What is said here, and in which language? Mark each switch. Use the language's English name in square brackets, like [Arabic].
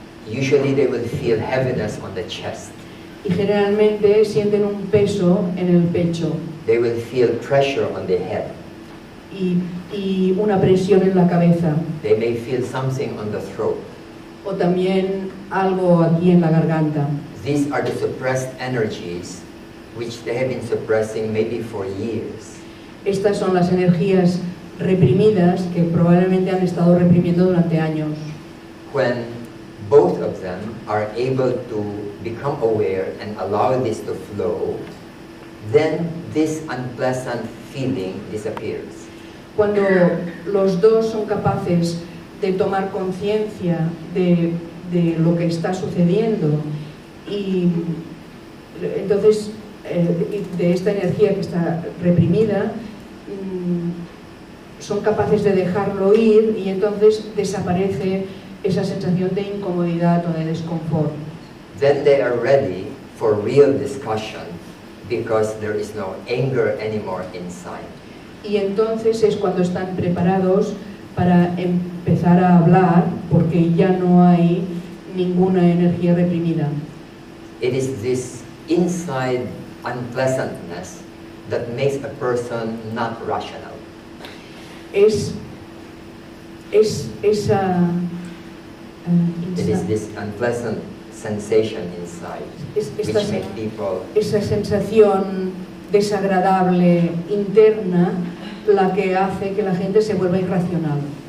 [English] Usually they will feel heaviness on the chest. [Spanish] Y generalmente sienten un peso en el pecho. [English] They will feel pressure on the head. [Spanish] Y una presión en la cabeza. [English] They may feel something on the throat. [Spanish] O también algo aquí en la garganta. [English] These are the suppressed energies which they have been suppressing maybe for years. [Spanish] Estas son las energías reprimidas que probablemente han estado reprimiendo durante años. [English] When both of them are able to become aware and allow this to flow, then this unpleasant feeling disappears. [Spanish] Cuando los dos son capaces de tomar conciencia de lo que está sucediendo y entonces de esta energía que está reprimida, son capaces de dejarlo ir y entonces desaparece esa sensación de incomodidad o de desconfort. [English] Then they are ready for real discussion because there is no anger anymore inside. [Spanish] Y entonces es cuando están preparados para empezar a hablar porque ya no hay ninguna energía reprimida. [English] It is this inside unpleasantness that makes a person not rational. [Spanish] Es esa [English] It is this unpleasant sensation inside which makes people [Spanish] esa sensación desagradable interna la que hace que la gente se vuelva irracional.